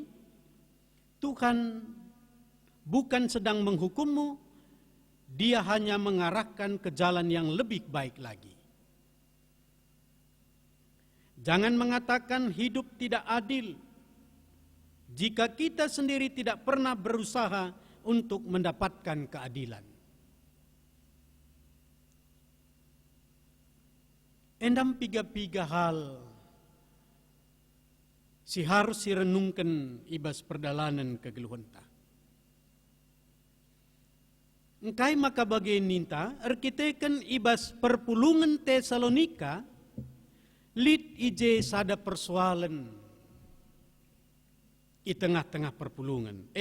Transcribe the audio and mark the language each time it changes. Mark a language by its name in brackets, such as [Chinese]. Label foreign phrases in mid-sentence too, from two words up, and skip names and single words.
[Indonesian] Tuhan bukan sedang menghukummu, Dia hanya mengarahkan ke jalan yang lebih baik lagi. Jangan mengatakan hidup tidak adil jika kita sendiri tidak pernah berusaha untuk mendapatkan keadilan. [Batak Karo] Endam piga-piga hal si harus sirenungkan ibas perdalanan kegeluhanta. Engkai maka bagi ninta, erkitekan ibas perpulungan Tesalonika, lit ije sada persoalan [Indonesian] di tengah-tengah [Batak Karo] perpulungan.